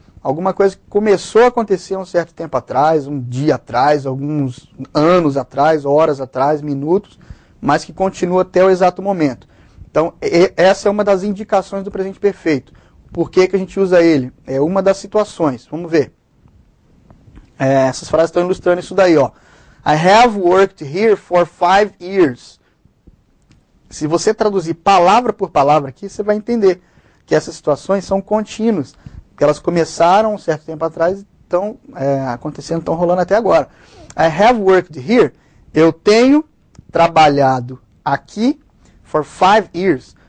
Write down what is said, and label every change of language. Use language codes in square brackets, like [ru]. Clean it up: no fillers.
[pt] Alguma coisa que começou a acontecer um certo tempo atrás, um dia atrás, alguns anos atrás, horas atrás, minutos, mas que continua até o exato momento. Então, essa é uma das indicações do presente perfeito. Por que a gente usa ele? É uma das situações. Vamos ver. Essas frases estão ilustrando isso daí, ó. [en] I have worked here for 5 years. [pt] Se você traduzir palavra por palavra aqui, você vai entender que essas situações são contínuas. Porque elas começaram um certo tempo atrás e estão acontecendo, estão rolando até agora. [en] I have worked here. [pt] Eu tenho trabalhado aqui [en] for 5 years.